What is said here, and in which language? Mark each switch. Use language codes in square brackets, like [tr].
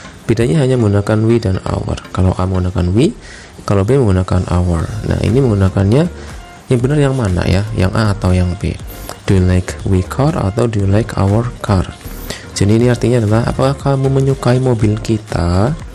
[id] Bedanya hanya menggunakan we dan our. Kalau A menggunakan we, kalau B menggunakan our. Nah, ini menggunakannya yang benar yang mana ya? Yang A atau yang B? [en] Do you like we car [id] atau [en] do you like our car? [id] Jadi ini artinya adalah apakah kamu menyukai mobil kita?